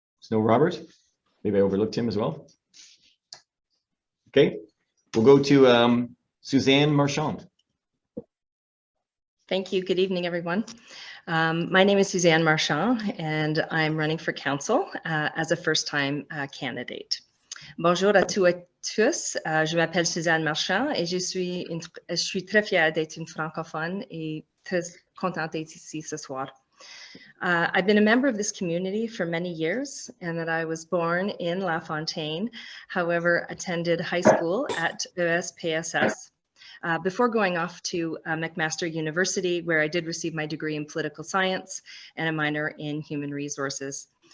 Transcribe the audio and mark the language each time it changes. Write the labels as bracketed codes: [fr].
[en] No Robert. Maybe I overlooked him as well. Okay, we'll go to Suzanne Marshall. Thank you. Good evening, everyone. My name is Suzanne Marshall, and I'm running for council as a first-time candidate. [fr] Bonjour à tous et tous. Je m'appelle Suzanne Marshall et je suis très fière d'être une francophone et très contente d'être ici ce soir. [en] I've been a member of this community for many years, and that I was born in La Fontaine, however, attended high school at ESPSS before going off to McMaster University, where I did receive my degree in political science and a minor in human resources.